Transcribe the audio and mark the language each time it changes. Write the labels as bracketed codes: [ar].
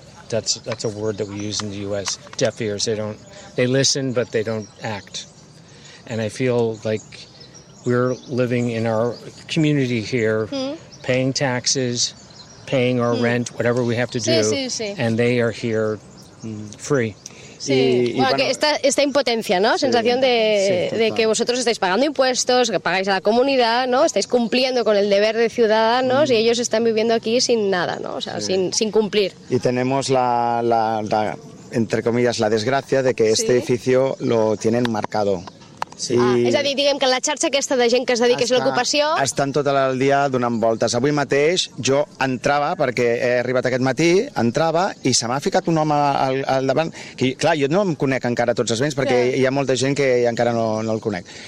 [en] That's a word that we use in the US. Deaf ears. They listen but they don't act. And I feel like we're living in our community here, paying taxes, paying our rent, whatever we have to do. [es] Sí, sí, sí. [en] And they are here free. [es] Sí, bueno, que esta impotencia, ¿no? Sí, sensación de que vosotros estáis pagando impuestos, que pagáis a la comunidad, ¿no? Estáis cumpliendo con el deber de ciudadanos y ellos están viviendo aquí sin nada, ¿no? O sea, sin cumplir. Y tenemos la entre comillas, la desgracia de que este edificio lo tienen marcado. Sí. [ca] Ah, és a dir, diguem que la xarxa aquesta de gent que es dedica a l'ocupació... Estan tot el dia donant voltes. Avui mateix jo entrava, perquè he arribat aquest matí, entrava i se m'ha ficat un home al davant. Que, clar, jo no em conec encara tots els veïns, perquè hi ha molta gent que encara no el conec.